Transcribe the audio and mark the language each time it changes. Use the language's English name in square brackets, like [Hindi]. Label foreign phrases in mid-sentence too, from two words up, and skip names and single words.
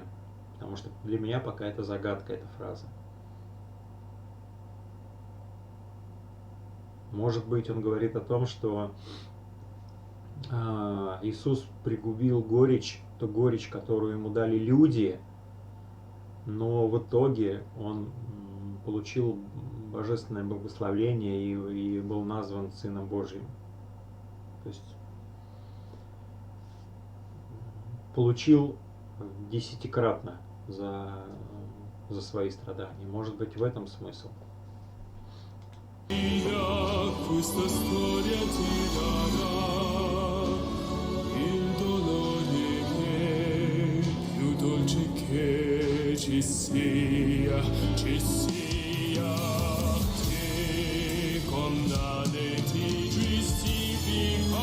[Russian] Потому что для меня пока это загадка, эта фраза. Может быть, он говорит о том, что Иисус пригубил горечь, ту горечь, которую ему дали люди, но в итоге он получил божественное благословение и был назван Сыном Божьим. То есть получил десятикратно за свои страдания. Может быть, в этом смысл. [Italian] Questa storia ti darà il dolore che più dolce che ci sia che condanne ti giustifica.